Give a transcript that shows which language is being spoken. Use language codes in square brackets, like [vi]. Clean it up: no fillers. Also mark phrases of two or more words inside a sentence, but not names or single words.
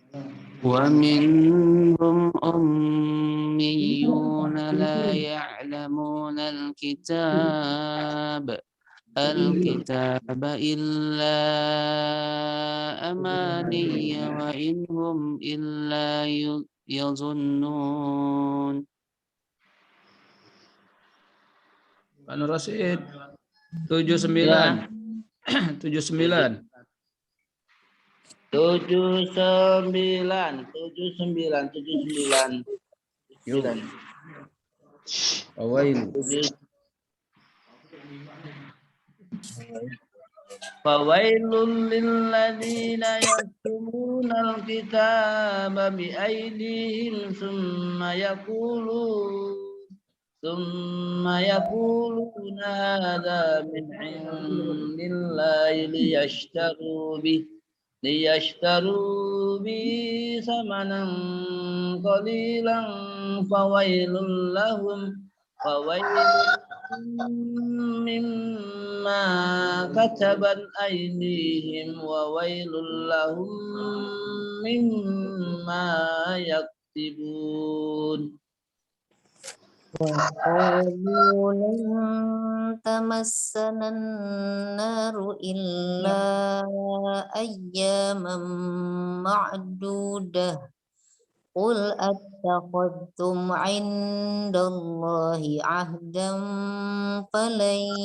[ar] ومنهم أميون لا يعلمون الكتاب إلا أماني وإن هم إلا يظنون. [id] Pak Nur Rasid 79. 79. 79. Yuk. Awail. [ar] فويل للذين يكتبون الكتاب بأيديهم ثم يقولون هذا من عند الله ليشتروا به ثمنا قليلا فويل لهم مما كتبت أيديهم وويل لهم مما يكتبون. وقالوا لن تمسنا النار إلا أياما معدودة قل أتخذتم عند الله عهدا فلن